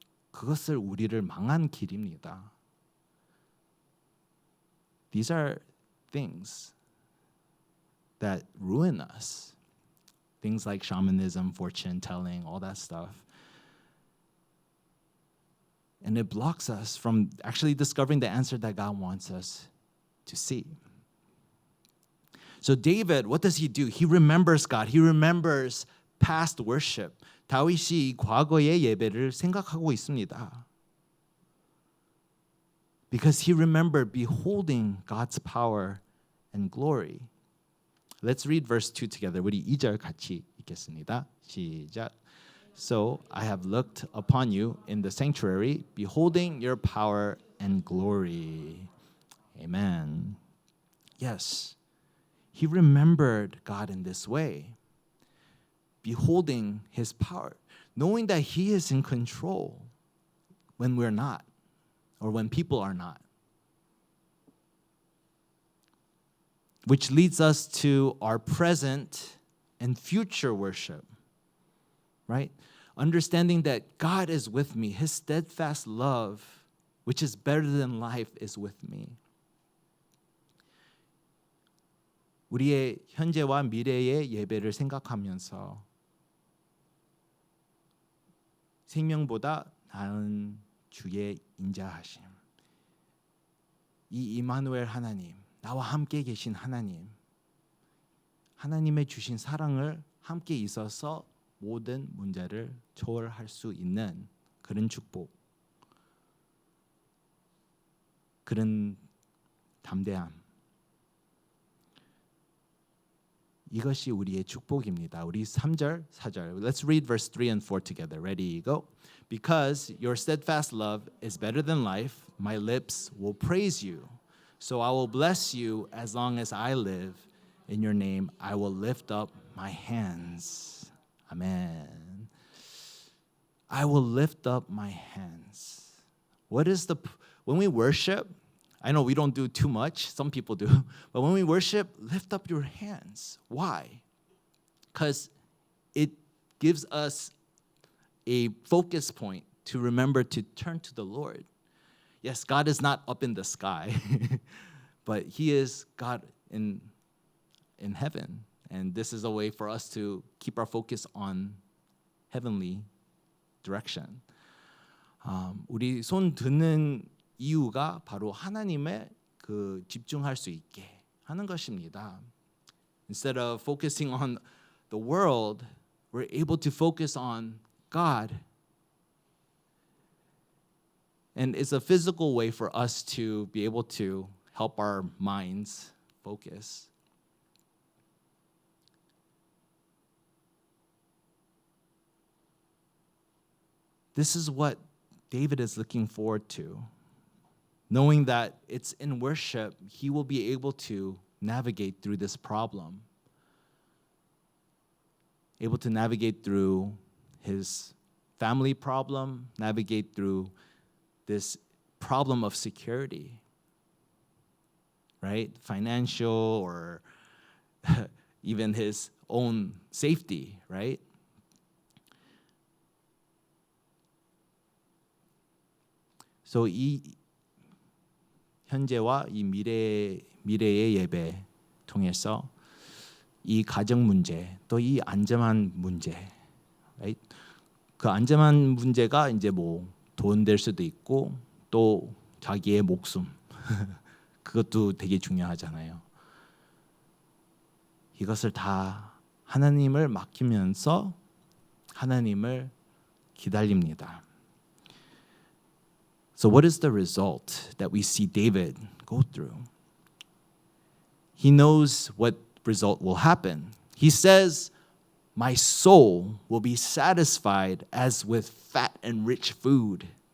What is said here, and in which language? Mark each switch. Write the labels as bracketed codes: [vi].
[ko] 그것을 우리를 망한 길입니다. [en] These are things that ruin us. Things like shamanism, fortune telling, all that stuff. And it blocks us from actually discovering the answer that God wants us to see. So David, what does he do? He remembers God. He remembers past worship. [ko] 다윗이 과거의 예배를 생각하고 있습니다. [en] Because he remembered beholding God's power and glory. Let's read verse 2 together. [ko] 우리 2절 같이 읽겠습니다. 시작. [en] So I have looked upon you in the sanctuary, beholding your power and glory. Amen. Yes, he remembered God in this way. Beholding his power, knowing that he is in control when we're not, or when people are not. Which leads us to our present and future worship, right? Understanding that God is with me, his steadfast love, which is better than life, is with me. [ko] 우리의 현재와 미래의 예배를 생각하면서 생명보다 나은 주의 인자하심. 이 이마누엘 하나님, 나와 함께 계신 하나님, 하나님의 주신 사랑을 함께 있어서 모든 문제를 초월할 수 있는 그런 축복, 그런 담대함. 이것이 우리의 축복입니다. 우리 3절, 4절. [en] Let's read verse 3 and 4 together. Ready, go. Because your steadfast love is better than life, my lips will praise you. So I will bless you as long as I live. In your name I will lift up my hands. Amen. I will lift up my hands. When we worship, I know we don't do too much, some people do, but when we worship, lift up your hands. Why? Because it gives us a focus point to remember to turn to the Lord. Yes, God is not up in the sky, but he is God in heaven. And this is a way for us to keep our focus on heavenly direction. [ko] 우리 손 드는 이유가 바로 하나님에 그 집중할 수 있게 하는 것입니다. [en] Instead of focusing on the world, we're able to focus on God. And it's a physical way for us to be able to help our minds focus. This is what David is looking forward to. Knowing that it's in worship, he will be able to navigate through this problem. Able to navigate through his family problem, navigate through this problem of security, right? Financial or even his own safety, right? So [ko] 이 현재와 이 미래의 예배 통해서 이 가정 문제, 또 이 안전한 문제, [en] right? [ko] 그 안전한 문제가 이제 뭐 돈 될 수도 있고 또 자기의 목숨 그것도 되게 중요하잖아요. 이것을 다 하나님을 맡기면서 하나님을 기다립니다. [en] So what is the result that we see David go through? He knows what result will happen. He says, "My soul will be satisfied as with fat and rich food."